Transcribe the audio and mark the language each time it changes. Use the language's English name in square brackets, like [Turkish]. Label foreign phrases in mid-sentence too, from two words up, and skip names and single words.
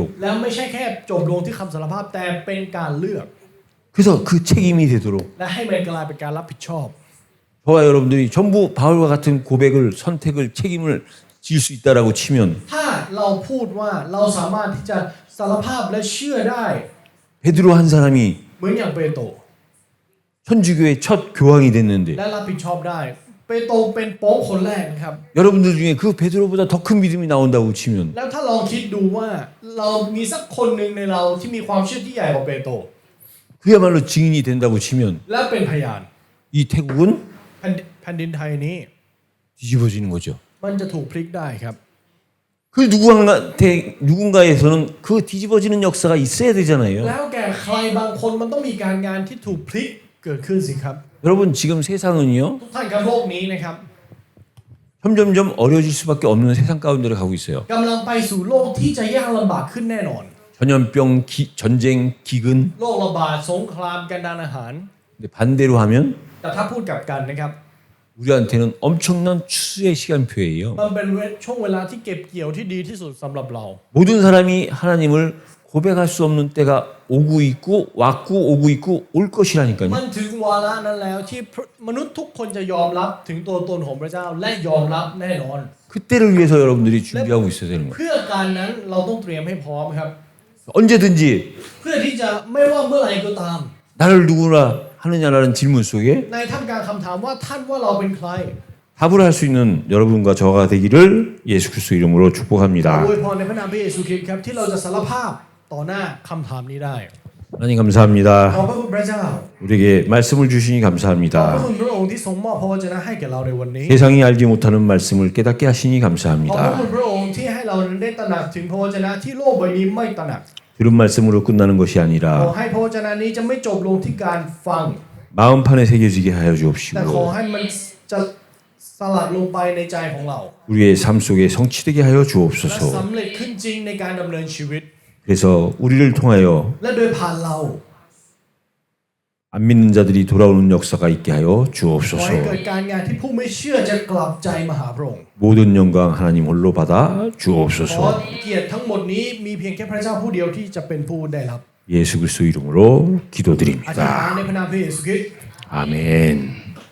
[Thai] แล้วไม่ใช่แค่จบลงที่คำสารภาพแต่เป็นการเลือก [Korean] 그래서 그 책임이 되도록 [Thai] และให้มันกลายเป็นการรับผิดชอบ [Korean] 저와 여러분들이 전부 바울과 같은 고백을 선택을 책임을 질 수 있다라고 치면 [Thai] ถ้าเราพูดว่าเราสามารถที่จะสารภาพและเชื่อได้ [Korean] 베드로 한 사람이 [Thai] เหมือนอย่างเปโตร [Korean] 천주교의 첫 교황이 됐는데 [Thai] และรับผิดชอบได้เปโตรเป็นโป๊ปคนแรกนะครับ [Korean] 여러분들 중에 그 베드로보다 더 큰 믿음이 나온다고 치면 [Thai] แล้วถ้าลองคิดดูว่าเรามีสักคนหนึ่งในเราที่มีความเชื่อที่ใหญ่กว่าเปโตร [Korean] 그야말로 증인이 된다고 치면 [Thai] และเป็นพยาน [Korean] 이 태국은 [Thai] แผ่นดินไทยนี้ [Korean] 뒤집어지는 거죠. [Thai] มันจะถูกพลิกได้ครับ [Korean] 그 누군가에서는 그 뒤집어지는 역사가 있어야 되잖아요. [Thai] แล้วแก่ใครบางคนมันต้องมีการงานที่ถูกพลิกเกิดขึ้นสิครับ [Korean] 여러분 지금 세상은요 [Thai] ทุกท่านครับโลกนี้นะครับ [Korean] 점점점 어려워질 수밖에 없는 세상 가운데로 가고 있어요. [Thai] กำลังไปสู่โลกที่จะยากลำบากขึ้นแน่นอน [Korean] 전염병, 전쟁, 기근. [Thai] โรคระบาดสงครามการดานอาหาร [Korean] 근데 반대로 하면 [Thai] แต่ถ้าพูดกลับกันนะครับ [Korean] 우리한테는 엄청난 추수의 시간표예요. [Thai] มันเป็นช่วงเวลาที่เก็บเกี่ยวที่ดีที่สุดสำหรับเรา [Korean] 모든 사람이 하나님을 고백할 수 없는 때가 오고 있고 왔고 오고 있고 올 것이라니까요. [Thai] มันถึงวาระนั้นแล้วที่มนุษย์ทุกคนจะยอมรับถึงตัวตนของพระเจ้าและยอมรับแน่นอน [Korean] 그때를 위해서 여러분들이 준비하고 있어야 되는 거예요. [Thai] เพื่อการนั้นเราต้องเตรียมให้พร้อมครับ [Korean] 언제든지 [Thai] เพื่อที่จะไม่ว่าเมื่อไหร่ก็ตาม [Korean] 나를 누구라 하느냐라는 질문 속에 [Thai] ในท่ามกลางคำถามว่าท่านว่าเราเป็นใคร [Korean] 답을 할 수 있는 여러분과 저가 되기를 예수 그리스도 이름으로 축복합니다. [Thai] อวยพรในพระนามพระเยซูคริสต์ครับที่เราจะสารภาพต่อหน้าคำถามนี้ได้ [Korean] 하나님 감사합니다. [Thai] ขอบพระคุณพระเจ้า [Korean] 우리에게 말씀을 주시니 [Thai] ขอบพระ [Korean] 감사합니다. [Thai] คุณพระองค์ที่ทรงมอบพระวจนะให้แก่เราในวันนี้ [Korean] 세상이 알지 못하는 말씀을 깨닫게 하시니 [Thai] ขอบพระ [Korean] 감사합니다. [Thai] คุณพระองค์ที่ให้เราได้ตระหนักถึงพระวจนะที่โลกใบนี้ไม่ตระหนัก [Korean] 들은 말씀으로 끝나는 것이 [Thai] ขอ [Korean] 아니라 [Thai] ให้พระวจนะนี้จะไม่จบลงที่การฟัง [Korean] 마음판에 새겨지게 하여 [Thai] แต่ขอ [Korean] 주옵시고 [Thai] ให้มันจะสลัดลงไปในใจของเรา [Korean] 우리의 삶 속에 성취되게 하여 [Thai] และ [Korean] 주옵소서. [Thai] สำเร็จขึ้นจริงในการดำเนินชีวิต [Korean] 그래서 우리를 통하여 [Thai] และโดยผ่านเรา [Korean] 안 믿는 자들이 돌아오는 역사가 있게 하여 [Thai] ขอให้ [Korean] 주옵소서. [Thai] เกิดการงานที่ผู้ไม่เชื่อจะกลับใจมาหาพระองค์ [Korean] 모든 영광 하나님 홀로 받아 [Thai] ขอ [Korean] 주옵소서. [Thai] เกียรติทั้งหมดนี้มีเพียงแค่พระเจ้าผู้เดียวที่จะเป็นผู้ได้รับ [Korean] 예수 그리스도 이름으로 [Thai] อธิษฐาน [Korean] 기도드립니다. [Thai] ในพระนามพระเยซูคริสต์ [Korean] 아멘.